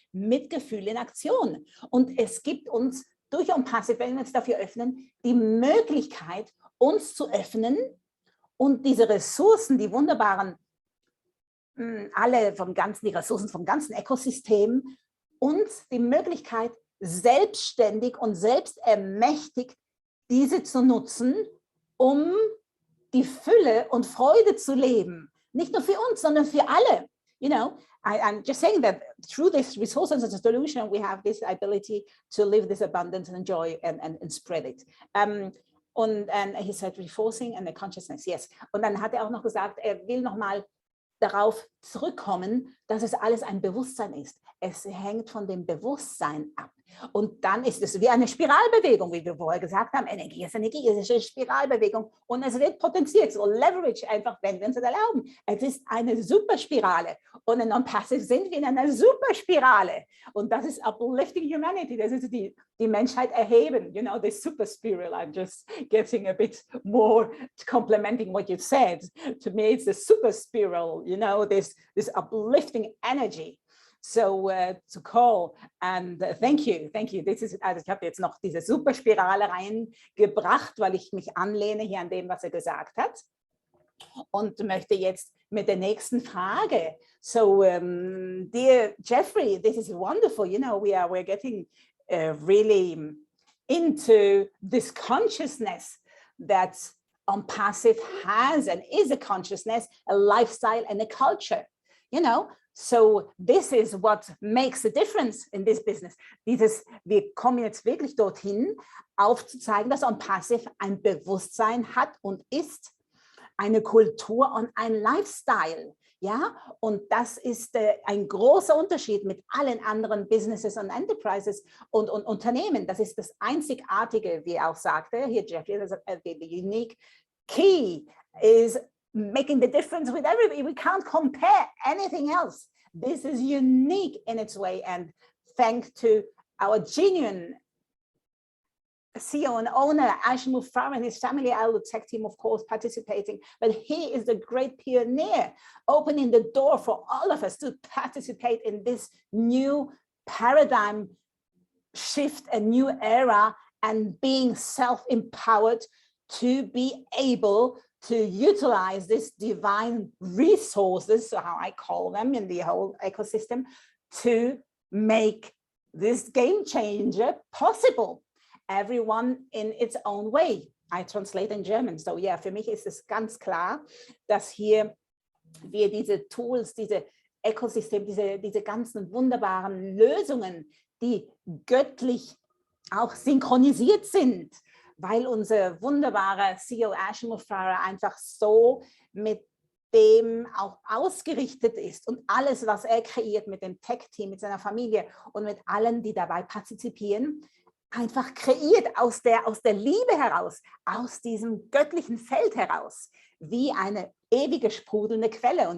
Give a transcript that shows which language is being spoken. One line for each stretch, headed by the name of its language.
German: Mitgefühl in Aktion. Und es gibt uns durch ONPASSIVE, wenn wir uns dafür öffnen, die Möglichkeit, uns zu öffnen und diese Ressourcen, die wunderbaren, die Ressourcen vom ganzen Ökosystem, uns die Möglichkeit, selbstständig und selbstermächtigt diese zu nutzen, um die Fülle und Freude zu leben. Nicht nur für uns, sondern für alle.
English: You know, I'm just saying that through this resources and solution, we have this ability to live this abundance and joy and spread it. And he said reforcing and the consciousness, yes.
German: Und dann hat er auch noch gesagt, er will nochmal darauf zurückkommen, dass es alles ein Bewusstsein ist. Es hängt von dem Bewusstsein ab. Und dann ist es wie eine Spiralbewegung, wie wir vorher gesagt haben. Energie, es ist eine Spiralbewegung und es wird potenziert. So Leverage einfach, wenn wir uns das erlauben. Es ist eine Superspirale und in Non-Passive sind wir in einer Superspirale. Und das ist Uplifting Humanity. Das ist die Menschheit erheben.
English: You know, this super spiral. I'm just getting a bit more complimenting what you said. To me, it's the super spiral, you know, this uplifting energy. So to call and thank you. This is,
German: also ich habe jetzt noch diese Superspirale reingebracht, weil ich mich anlehne hier an dem, was er gesagt hat. Und möchte jetzt mit der nächsten Frage.
English: So, dear Jeffrey, this is wonderful. You know, we're getting really into this consciousness that ONPASSIVE has and is a consciousness, a lifestyle and a culture. You know, so this is what makes a difference in this business.
German: Wir kommen jetzt wirklich dorthin, aufzuzeigen, dass ONPASSIVE ein Bewusstsein hat und ist, eine Kultur und ein Lifestyle. Ja, und das ist ein großer Unterschied mit allen anderen Businesses und Enterprises und Unternehmen. Das ist das Einzigartige, wie er auch sagte, hier Jeffrey,
English: the unique key is making the difference with everybody. We can't compare anything else. This is unique in its way, and thanks to our genuine CEO and owner, Mufareh, and his family, Alo-O-ha team, of course, participating. But he is the great pioneer, opening the door for all of us to participate in this new paradigm shift, a new era, and being self-empowered to be able to utilize this divine resources, so how I call them in the whole ecosystem, to make this game changer possible. Everyone in its own way. I translate in German.
German: So yeah, für mich ist es ganz klar, dass hier wir diese Tools, diese Ökosystem, diese ganzen wunderbaren Lösungen, die göttlich auch synchronisiert sind, weil unser wunderbarer CEO Mufareh einfach so mit dem auch ausgerichtet ist und alles, was er kreiert mit dem Tech-Team, mit seiner Familie und mit allen, die dabei partizipieren, einfach kreiert aus der Liebe heraus, aus diesem göttlichen Feld heraus, wie eine ewige sprudelnde Quelle.